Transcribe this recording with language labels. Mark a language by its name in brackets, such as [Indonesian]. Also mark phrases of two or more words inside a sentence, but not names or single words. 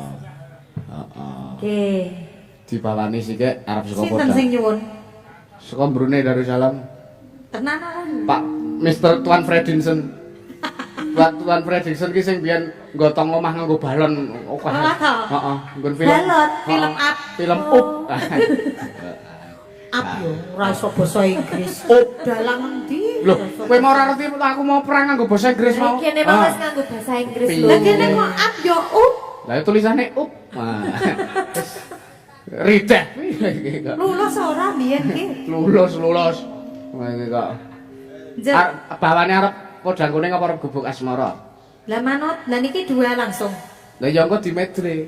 [Javanese] Nggih. Dibawani sithik arep saka Sinten podang. sing nyuwun? Saka Brunei Darussalam. Tenan ora? Pak Mr. Tuan Fredinson. Tuan Fredinson ki sing biyen nggotong omah nganggo balon akeh. Heeh, nggon film. Balon, film up. Film up. Up yo, ora iso basa Inggris. Dalang endi? Loh, kowe mau ora ngerti aku mau perang nganggo basa Inggris mau. Kene mah wis nganggo bahasa Inggris lho. Lah kene kok up yo up. Lah tulisane up. Ridah. Lulus ora biyen ki? Lulus. Wah iki kok. Bawane arep podang kuning apa arep gubuk asmara? Lah manut, lah niki dua langsung. Lah ya engko dimedre.